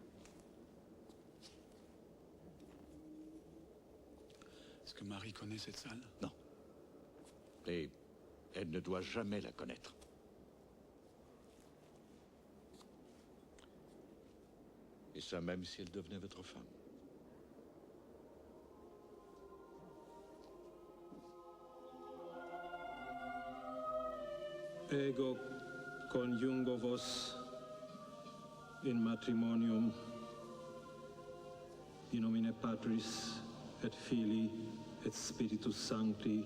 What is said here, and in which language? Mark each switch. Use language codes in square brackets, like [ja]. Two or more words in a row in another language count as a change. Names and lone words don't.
[fr] Est-ce que Marie connaît cette salle? Non. Et elle ne doit jamais la connaître. Et ça même si elle devenait votre femme. [la] Ego conjungo vos in matrimonium in nomine Patris et Filii et Spiritus Sancti.